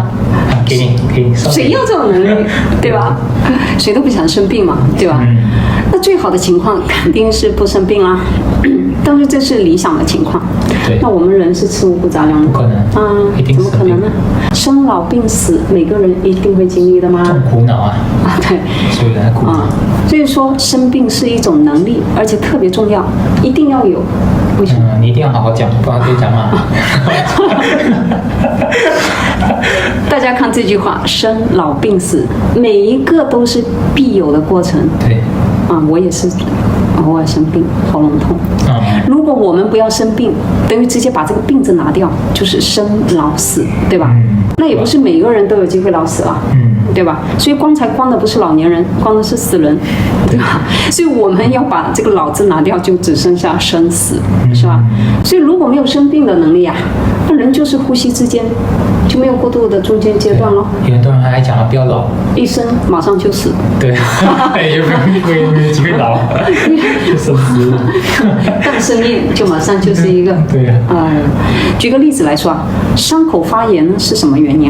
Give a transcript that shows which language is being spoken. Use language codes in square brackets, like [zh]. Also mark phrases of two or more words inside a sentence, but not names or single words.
[zh] 給你。誰要這種能力，對吧？誰都不想生病嘛，對吧？那最好的情況肯定是不生病啦，但是這是理想的情況。那我們人是吃五穀雜糧的，不可能，怎麼可能呢？生老病死，每個人一定會經歷的嗎？這種苦惱啊！對，所以人苦惱。所以說生病是一種能力，而且特別重要，一定要有。為什麼？你一定要好好講，不然被講罵。大家看這句話，生老病死，每一個都是必有的過程。對。我也是偶爾生病，喉嚨痛。如果我們不要生病，等於直接把這個病字拿掉，就是生老死，對吧？那也不是每個人都有機會老死啊，對吧？所以光彩光的不是老年人，光的是死人，對吧？所以我們要把這個老字拿掉，就只剩下生死，是吧？所以如果沒有生病的能力啊，那人就是呼吸之間就沒有過渡的中間階段咯。有很多人還講不要老，一生馬上就死。對，也沒有機會老，就生死。剛生病就馬上就是一個。對呀。舉個例子來說啊，傷口發炎是什麼原因啊？